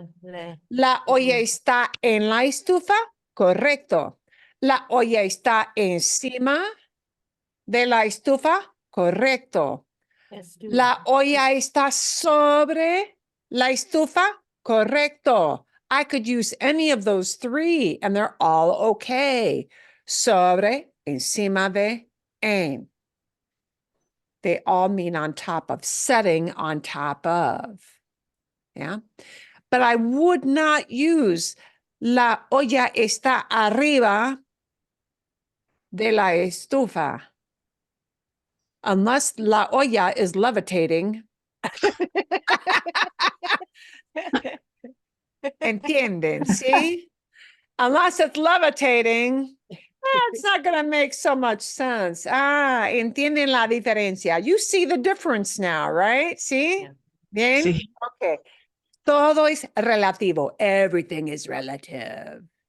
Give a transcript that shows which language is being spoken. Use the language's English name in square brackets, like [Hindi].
[Spanish] Le- La olla está en la estufa. Correcto. La olla está encima de la estufa. Correcto. estufa. La olla está sobre la estufa. Correcto. [English] I could use any of those three and they're all okay. Sobre, encima de, en. They all mean on top of, setting on top of. Yeah. But I would not use [Spanish] la olla está arriba de la estufa [English] unless la olla is levitating. [Spanish] ¿Entienden? ¿Sí? [English] Unless it's levitating, it's not going to make so much sense. [Spanish] Ah, entienden la diferencia. [English] You see the difference now, right? [Spanish] ¿Sí? [English] Yeah. [Spanish] Bien. Sí. Okay. Todo es relativo. [English] Everything is relative.